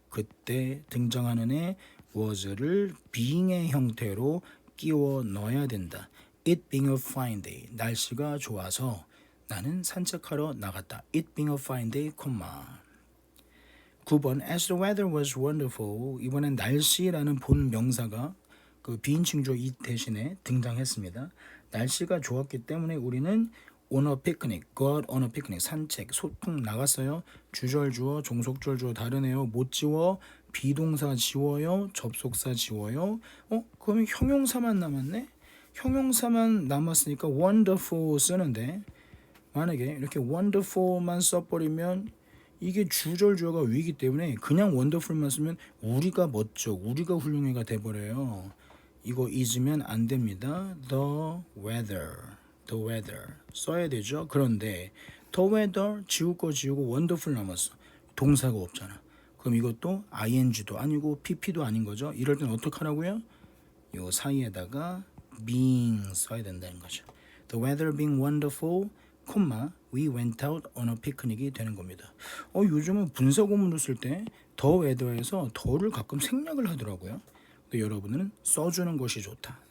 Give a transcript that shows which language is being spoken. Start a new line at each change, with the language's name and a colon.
Korean: 그때 등장하는 애 was를 being의 형태로 끼워 넣어야 된다.
English: It being a fine day.
Korean: 날씨가 좋아서 나는 산책하러 나갔다.
English: It being a fine day, 9번 As the weather was wonderful.
Korean: 이번엔 날씨라는 본 명사가 그 비인칭조 it 대신에 등장했습니다. 날씨가 좋았기 때문에 우리는
English: on a picnic, go out on a picnic,
Korean: 산책, 소풍 나갔어요. 주절 주어, 종속절 주어 다르네요. 못 지워, 비동사 지워요, 접속사 지워요. 그러면 형용사만 남았네? 형용사만 남았으니까 wonderful 쓰는데 만약에 이렇게 wonderful만 써버리면 이게 주절 주어가 위이기 때문에 그냥 wonderful만 쓰면 우리가 멋져, 우리가 훌륭해가 돼버려요. 이거 잊으면 안 됩니다.
English: the weather
Korean: 써야 되죠. 그런데
English: the weather
Korean: 지울 거 지우고 wonderful 남았어. 동사가 없잖아. 그럼 이것도 ing도 아니고 pp도 아닌 거죠. 이럴 땐 어떻게 하라고요? 요 사이에다가 being 써야 된다는 거죠.
English: The weather being wonderful, we went out on a picnic
Korean: 이 되는 겁니다. 요즘은 분사구문을 쓸 때
English: the weather
Korean: 에서 the를 가끔 생략을 하더라고요. 근데 여러분은 써주는 것이 좋다.